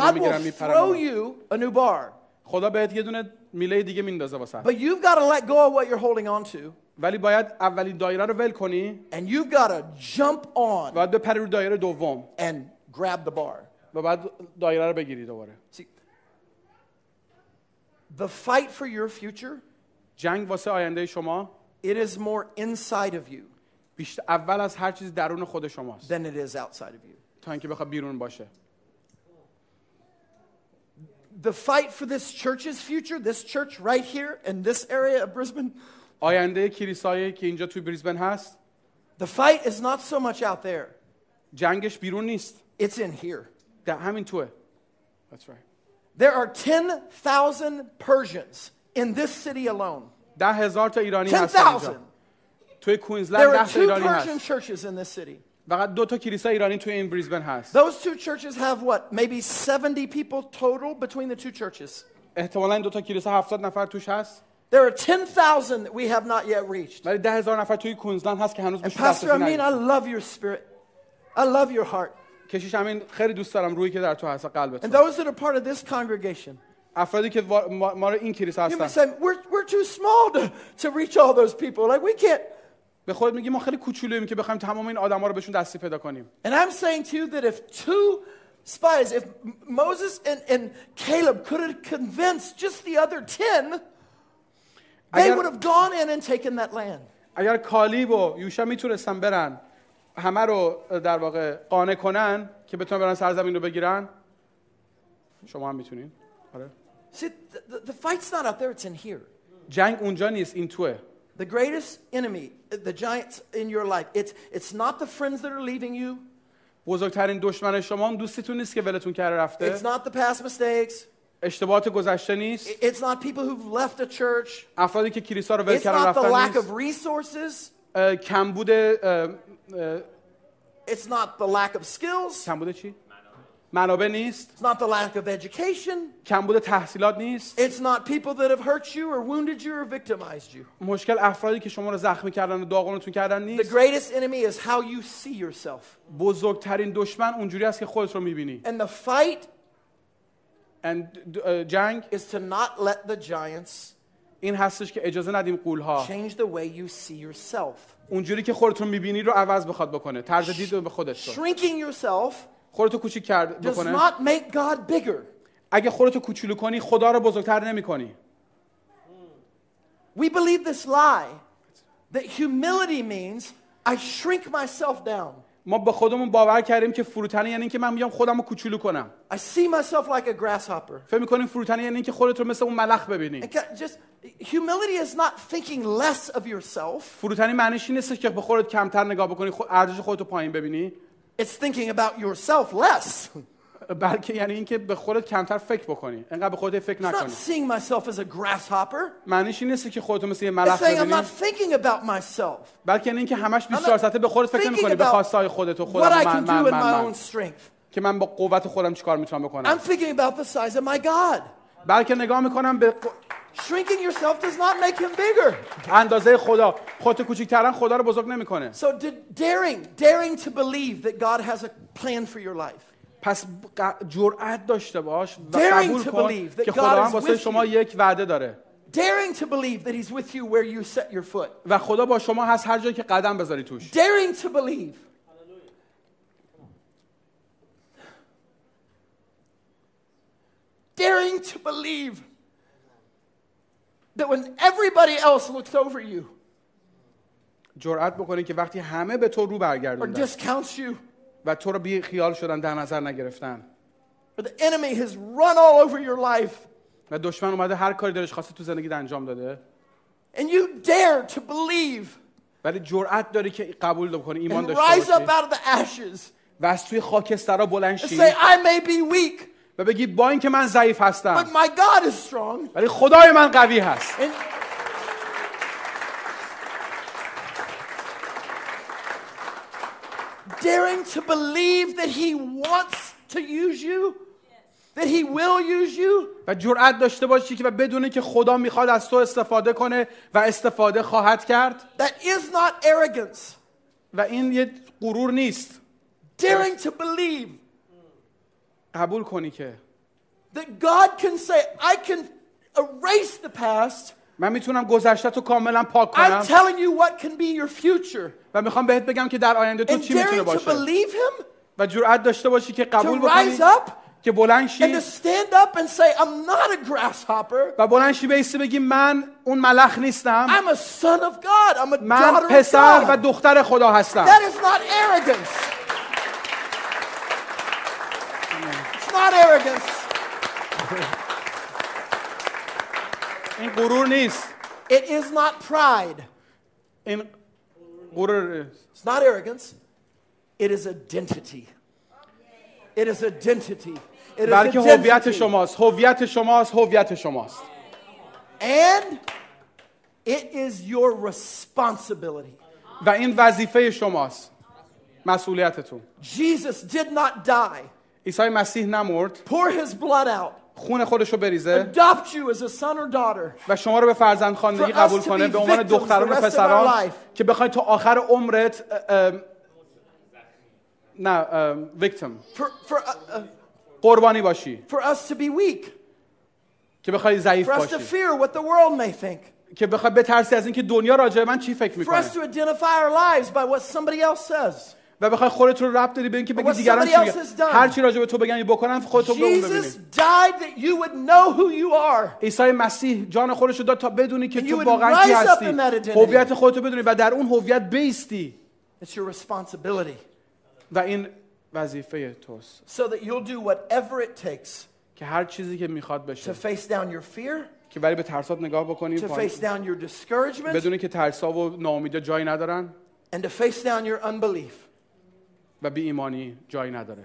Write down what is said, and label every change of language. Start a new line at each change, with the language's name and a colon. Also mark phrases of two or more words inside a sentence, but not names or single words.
English: God
Persian: میگیرن
English: will throw
Persian: میپرن.
English: you a new bar.
Persian: خدا بهت یه دونه میله دیگه میندازه واسه.
English: But you've got to let go of what you're holding on to.
Persian: ولی باید اولین دایره رو ول کنی
English: And you've got to jump on
Persian: باید بپری رو دایره دوم
English: and grab the bar.
Persian: و بعد دایره رو بگیری دوباره.
English: See, the fight for your future,
Persian: جنگ واسه آینده شما
English: it is more inside of you
Persian: بیشتر اول از هر چیز درون خود شماست
English: than it is outside of you.
Persian: تا اینکه بخواد بیرون باشه.
English: The fight for this church's future, this church right here in this area of Brisbane,
Persian: آینده کلیسایی که اینجا توی بریزبن هست
English: The fight is not so much out there.
Persian: جنگش بیرون نیست.
English: It's in here.
Persian: در همین توه.
English: That's right. There are 10,000 Persians in this city alone.
Persian: 10,000 تا ایرانی هستن 10,000. اینجا. توی
English: There کوینزلند are
Persian: 10 تا 2 ایرانی Persian هست.
English: churches in this city.
Persian: فقط 2 تا کلیسا ایرانی توی این بریزبن هست.
English: Those 2 churches have what? Maybe 70 people total between the 2 churches.
Persian: احتمالاً این 2 تا کلیسا 70 نفر توش هست.
English: There are 10,000 that we have not yet reached.
Persian: ولی 10,000 نفر توی کوینزلند هست که هنوز And بهشون Pastor دسترسی
English: Amin, I
Persian: نداریم.
English: love your spirit. I love your heart.
Persian: کشیش همین خیلی دوست دارم روحی که در تو هست قلبت.
English: And those that are part of this congregation,
Persian: افرادی که ما رو این کلیسا
English: you may
Persian: هستن.
English: say, we're too small to reach all those people. Like, we can't.
Persian: به خود میگی ما خیلی کوچولوییم که بخوایم تمام این آدما رو بهشون دستی پیدا کنیم.
English: And I'm saying to you that if 2 spies, if Moses and Caleb could have convinced just the other 10, they would have gone in and taken that land.
Persian: اگر کالیب و یوشع میتونستن برن همه رو در واقع قانع کنن که بتونن برن سرزمین رو بگیرن، شما هم میتونین. آره.
English: See, the fight's not out there, it's in here.
Persian: جنگ اونجا نیست، این توه.
English: The greatest enemy, the giants in your life, it's not the friends that are leaving you.
Persian: بزرگترین دشمن شما دوستتون نیست که ولتون کرده رفته.
English: It's not the past mistakes.
Persian: اشتباهات گذشته نیست.
English: It's not people who've left a church.
Persian: افرادی که کلیسا رو ول It's کردن
English: not the
Persian: رفتن
English: lack of
Persian: نیست. resources. کمبود
English: It's not the lack of skills.
Persian: کمبود چی؟ منابع نیست.
English: It's not the lack of education.
Persian: کمبود تحصیلات نیست.
English: It's not people that have hurt you or wounded you or victimized you.
Persian: مشکل افرادی که شما رو زخمی کردن و داغونتون کردن The نیست.
English: greatest enemy is how you see yourself.
Persian: بزرگترین دشمن اونجوری است که خودت رو میبینی.
English: And the fight
Persian: جنگ
English: is to not let the giants
Persian: این هستش که اجازه ندیم غول‌ها
English: change the way you see yourself.
Persian: اونجوری که خودت رو میبینی رو عوض بخواد بکنه. طرز دید رو به خودت رو.
English: Shrinking yourself
Persian: خودتو کوچیک کرد does بکنه.
English: not make God bigger.
Persian: اگه خودتو کوچولو کنی خدا رو بزرگتر نمی‌کنی.
English: We believe this lie that humility means I shrink myself down.
Persian: ما با خودمون باور کردیم که فروتنی یعنی اینکه من میام خودم رو کوچولو کنم.
English: I see myself like a grasshopper.
Persian: فکر می‌کنیم فروتنی یعنی اینکه خودت رو مثل اون ملخ ببینی.
English: Just humility is not thinking less of yourself.
Persian: فروتنی معنیش این نیست که به خودت کمتر نگاه بکنی، ارزش خودت رو پایین ببینی.
English: It's thinking about yourself less.
Persian: بلکه یعنی اینکه به خودت کمتر فکر بکنی، انقدر به خودت فکر
English: It's not
Persian: نکنی.
English: seeing myself as a grasshopper.
Persian: معنیش این نیست که خودت مثل یه It's ملخ
English: saying I'm
Persian: ببینی،
English: not thinking about myself.
Persian: بلکه یعنی اینکه همش 24 ساعته به خودت فکر نمی‌کنی، به خواستهای خودت و What خودم
English: I can do in my
Persian: من
English: own strength.
Persian: که من با قوت خودم چیکار میتونم بکنم.
English: I'm thinking about the size of my God.
Persian: بلکه نگاه میکنم به
English: Shrinking yourself does not make him bigger.
Persian: اندازه خدا. خودت کوچیک‌ترن خدا رو بزرگ نمیکنه.
English: So daring to believe that God has a plan for your life.
Persian: پس جرأت داشته باش و Daring قبول to کن
English: believe that
Persian: که God خدا هم is واسه with شما you. یک وعده داره.
English: Daring to believe that he's with you where you set your foot.
Persian: و خدا با شما هست هر جایی که قدم بذاری توش.
English: Daring to believe. Daring to believe that when everybody else looks over you
Persian: جرأت بکنی که وقتی همه به تو رو or برگردوندن
English: discounts you,
Persian: و تو رو بی خیال شدن در نظر نگرفتن
English: or the enemy has run all over your life,
Persian: و دشمن اومده هر کاری دلش خواسته تو زندگیت انجام داده،
English: and you dare to believe
Persian: ولی جرأت داری که قبول کنی، ایمان and داشته
English: rise up
Persian: باشی
English: out of the ashes
Persian: و از توی خاکسترها بلند and شی
English: say, I may be weak,
Persian: و بگی با اینکه من ضعیف but هستم
English: my God is strong.
Persian: ولی خدای من قوی هست.
English: And daring to believe that he wants to use you, that he will use you,
Persian: و جرأت داشته باشی که و بدونی که خدا میخواد از تو استفاده کنه و استفاده خواهد کرد
English: that is not arrogance.
Persian: و این یه غرور نیست.
English: Daring to believe
Persian: قبول کنی که
English: that God can say, I can erase the past.
Persian: من میتونم گذشته تو کاملا پاک I'm کنم
English: telling you what can be your future.
Persian: و میخوام بهت بگم که در آینده تو And چی میتونه
English: daring to
Persian: باشه
English: believe him,
Persian: و جرأت داشته باشی که to قبول rise بکنی up که بلند and شی
English: to stand up and say, I'm not a grasshopper.
Persian: و بلند شی بایستی بگی من اون ملخ نیستم،
English: I'm a son of God. I'm a
Persian: من
English: daughter of
Persian: پسر و God. دختر خدا هستم.
English: That is not arrogance. It's not arrogance.
Persian: این غرور نیست.
English: It is not pride.
Persian: این غرور
English: It's not arrogance. It is identity. It is identity. It is
Persian: بلکه هویت identity. شماست، هویت شماست، هویت شماست.
English: And it is your responsibility.
Persian: و این وظیفه شماست، مسئولیتتون.
English: Jesus did not die,
Persian: عیسی مسیح نمرد،
English: pour his blood out,
Persian: خون خودش رو بریزه
English: adopt you as a son or daughter,
Persian: و شما رو به فرزندخواندگی
English: For us
Persian: قبول to کنه be به عنوان victims دختران the و
English: rest of
Persian: پسران
English: our life.
Persian: که بخواید تا آخر عمرت نه ویکتیم قربانی باشی،
English: for us to be weak,
Persian: که بخوای ضعیف
English: for us to
Persian: باشی،
English: fear what the world may think,
Persian: که بخوای بترسی از اینکه دنیا راجع به من چی فکر for میکنه
English: us to identify our lives by what somebody else says.
Persian: و بخوای خودت رو ربط بدی به اینکه بگی What دیگران somebody چی else میگن،
English: has done.
Persian: هر چی راجع به تو بگن بکنن خودت رو به اون Jesus ببینی.
English: died that you would know who you are.
Persian: عیسی مسیح جان خودش رو داد تا بدونی که
English: And you
Persian: تو would واقعا کی
English: rise up
Persian: هستی،
English: in that identity.
Persian: هویت خودت رو بدونی و در اون هویت بیستی
English: It's your responsibility
Persian: و این وظیفه توست
English: so that you'll do whatever it takes
Persian: که هر چیزی که میخواد to بشه
English: face down your fear,
Persian: که ولی به ترسات نگاه بکنی
English: to face down your discouragement,
Persian: بدونی که ترسا و ناامیدی جایی ندارن
English: and to face down your unbelief
Persian: و بی ایمانی جایی نداره